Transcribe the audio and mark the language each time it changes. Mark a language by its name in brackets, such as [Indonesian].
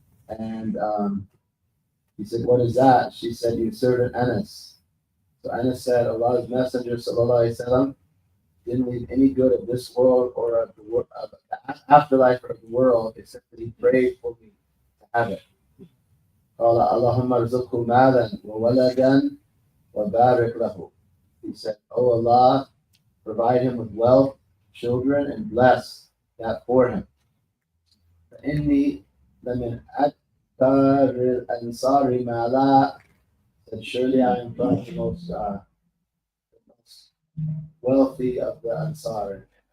[English] And he said, what is that? She said, your servant Anas. So Anas said, Allah's Messenger sallallahu alaihi wasallam didn't leave any good of this world or of the afterlife or of the world except that he prayed for me to have it. [Arabic] قال اللهم ارزقه مالا وولدا وبارك له. [English] He said, Oh Allah, provide him with wealth, children, and bless that for him. [Arabic] فإني لمن أكثر الأنصار مالا. [English] Said, surely I am from the most wealthy of the Ansar.